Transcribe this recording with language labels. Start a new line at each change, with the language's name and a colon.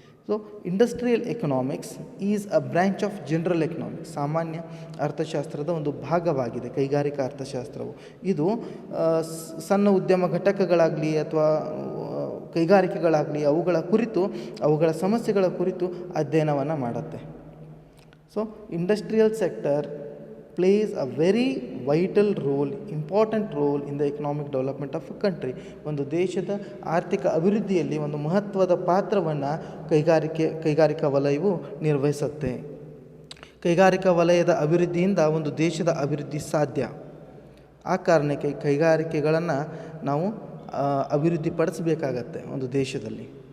English: So industrial economics is a branch of general economics.
Kannada: ಸಾಮಾನ್ಯ ಅರ್ಥಶಾಸ್ತ್ರದ ಒಂದು ಭಾಗವಾಗಿದೆ ಕೈಗಾರಿಕಾ ಅರ್ಥಶಾಸ್ತ್ರವು. ಇದು ಸಣ್ಣ ಉದ್ಯಮ ಘಟಕಗಳಾಗಲಿ ಅಥವಾ ಕೈಗಾರಿಕೆಗಳಾಗಲಿ ಅವುಗಳ ಕುರಿತು, ಅವುಗಳ ಸಮಸ್ಯೆಗಳ ಕುರಿತು ಅಧ್ಯಯನವನ್ನು ಮಾಡುತ್ತೆ.
English: So industrial sector plays a very vital role, important role in the economic development of a country.
Kannada: ಒಂದು ದೇಶದ ಆರ್ಥಿಕ ಅಭಿವೃದ್ಧಿಯಲ್ಲಿ ಒಂದು ಮಹತ್ವದ ಪಾತ್ರವನ್ನು ಕೈಗಾರಿಕಾ ವಲಯವು ನಿರ್ವಹಿಸುತ್ತೆ. ಕೈಗಾರಿಕಾ ವಲಯದ ಅಭಿವೃದ್ಧಿಯಿಂದ ಒಂದು ದೇಶದ ಅಭಿವೃದ್ಧಿ ಸಾಧ್ಯ. ಆ ಕಾರಣಕ್ಕೆ ಕೈಗಾರಿಕೆಗಳನ್ನು ನಾವು ಅಭಿವೃದ್ಧಿಪಡಿಸಬೇಕಾಗತ್ತೆ ಒಂದು ದೇಶದಲ್ಲಿ.